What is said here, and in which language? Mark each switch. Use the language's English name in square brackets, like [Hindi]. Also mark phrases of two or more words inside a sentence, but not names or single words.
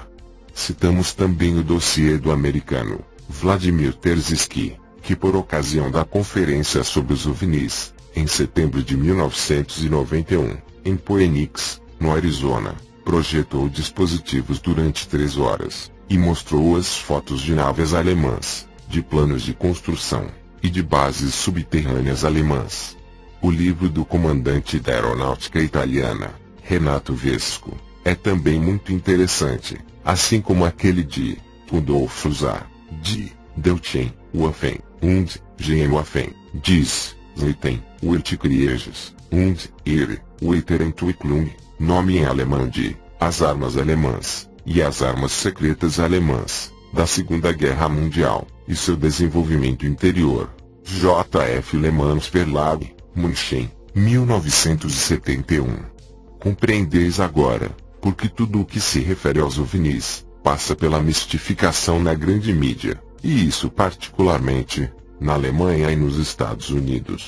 [Portuguese] Citamos também o dossiê do americano Vladimir Terziski, que por ocasião da conferência sobre os OVNIs, em setembro de 1991, em Phoenix, no Arizona, projetou dispositivos durante 3 horas, e mostrou as fotos de naves alemãs, de planos de construção, e de bases subterrâneas alemãs. O livro do comandante da aeronáutica italiana, Renato Vesco, é também muito interessante, assim como aquele de Rudolf Zar, de Deutschen Waffen und Geheimwaffen, diz Zeiten, Wertkrieges und ihre Weiterentwicklung, nome em alemão de As Armas Alemãs, e as Armas Secretas Alemãs, da Segunda Guerra Mundial, e seu desenvolvimento interior. J.F. Le Mans Verlag, München, 1971. Compreendeis agora, porque tudo o que se refere aos OVNIs, passa pela mistificação na grande mídia, e isso particularmente, na Alemanha e nos Estados Unidos.